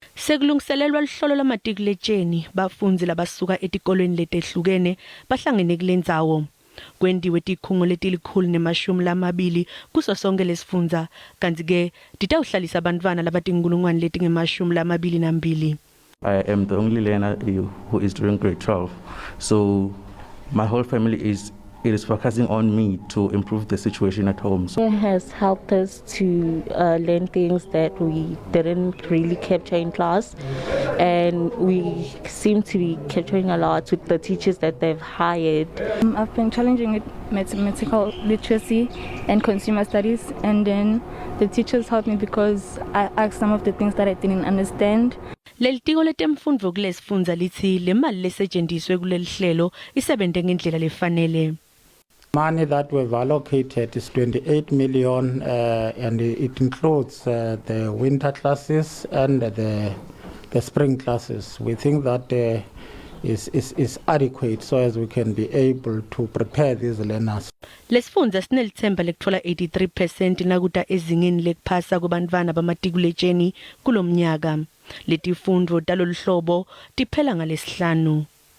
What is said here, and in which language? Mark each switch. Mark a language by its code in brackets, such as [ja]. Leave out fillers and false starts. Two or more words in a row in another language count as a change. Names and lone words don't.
[ss] Sekulungiselelwa lihlolo lamatikuletjeni bafundzi labasuka etikolweni letehlukene bahlangene kulendzawo. Kwendiwe tikhungo letilikhulu lamabili kuso sonke lesifundza, kanti ke titawuhlalisa abantwana labatinkulungwane letingemashumi lamabili nambili. [en] I am the only learner who is doing grade 12. So my whole family is focusing on me to improve the situation at home. It has helped us to learn things that we didn't really capture in class, and we seem to be capturing a lot with the teachers that they've hired. I've been challenging with mathematical literacy and consumer studies, and then the teachers helped me because I asked some of the things that I didn't understand. [ss] Litiko letemfundvo Lesifundza lithi le mali lesetshenziswe kulelihlelo isebente ngendlela lefanele. [en] Money that we've allocated is 28 million, and it includes the winter classes and the spring classes. We think that is adequate so as we can be able to prepare these learners. [ss] Lesifundza sinelithemba lekutfola 83% nakuta ezingeni lekuphasa kubantwana bamatikuletjeni kulomnyaka. Letifundvo taloluhlobo tiphela ngaleSihlanu.